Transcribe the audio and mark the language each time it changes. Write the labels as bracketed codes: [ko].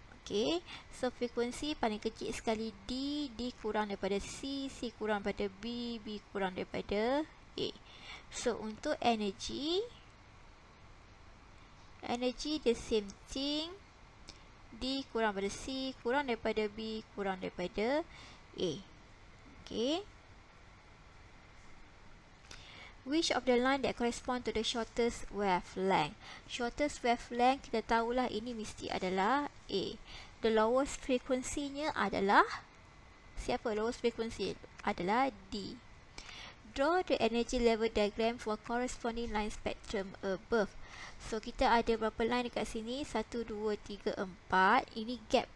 [ms] Okay, so frekuensi paling kecil sekali D, D kurang daripada C, C kurang daripada B, B kurang daripada A. So untuk energy [en] the same thing, [ms] D kurang daripada C, kurang daripada B, kurang daripada A. [en] Okay. Which of the line that correspond to the shortest wavelength? Shortest wavelength [ms] kita tahulah ini mesti adalah A. [en] The lowest [ms] frekuensinya adalah siapa? [en] Lowest frequency [ms] adalah [en] D. Draw the energy level diagram for corresponding line spectrum above. [ms] So kita ada berapa line dekat sini? 1, 2, 3, 4. Ini gap.